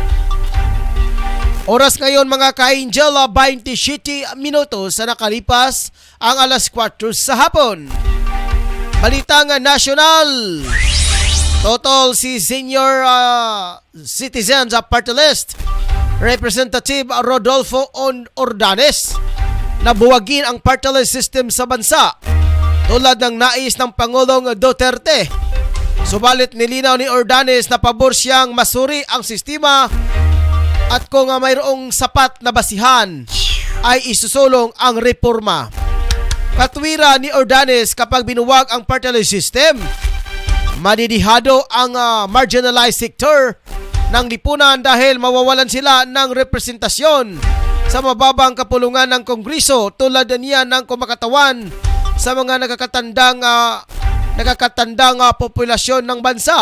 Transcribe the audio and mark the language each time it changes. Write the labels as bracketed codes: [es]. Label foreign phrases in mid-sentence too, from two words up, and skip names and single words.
[tl] Oras ngayon mga ka-Angel, 27 minutos sa nakalipas ang alas 4 sa hapon. Balitang national. Total si Senior Citizens Party List Representative Rodolfo Ordanes na buwagin ang [en] party list system [tl] sa bansa tulad ng nais ng Pangulong Duterte. Subalit nilinaw ni Ordanes na pabor siyang masuri ang sistema at kung mayroong sapat na basihan ay isusulong ang reforma. Katwira ni Ordanes, kapag binuwag ang [en] party list system, [tl] madidihado ang [en] marginalized sector [tl] ng lipunan dahil mawawalan sila ng representasyon sa mababang kapulungan ng Kongreso tulad niya ng kumakatawan sa mga nakakatandang populasyon ng bansa.